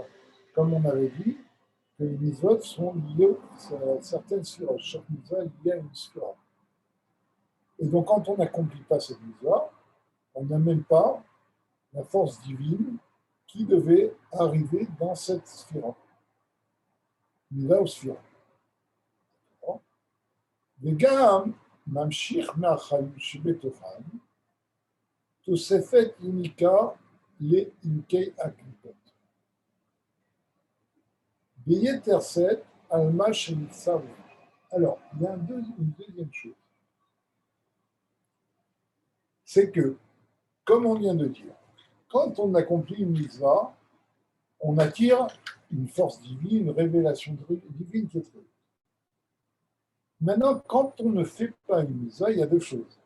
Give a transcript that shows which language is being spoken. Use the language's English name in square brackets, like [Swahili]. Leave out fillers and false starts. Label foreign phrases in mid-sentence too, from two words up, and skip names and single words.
[French] Comme on avait dit, que les mitzvot sont liées à certaines sphirotes. Chaque mitzvah est liée à une sphira. Et donc, quand on n'accomplit pas cette mitzvah, on n'amène pas la force divine qui devait arriver dans cette sphira. Mitzvah ou sphira. [Hebrew] וגם ממשיך מהחיים שבתוכם תוספת עמיקה לעמקי הקליפות. ביתר שאת על מה שנמצא. [French] Alors, il y a une deuxième chose. C'est que, comme on vient de dire, quand on accomplit une mitzvah, on attire une force divine, une révélation divine qui est très haute. Maintenant, quand on ne fait pas une mitzvah, il y a deux choses.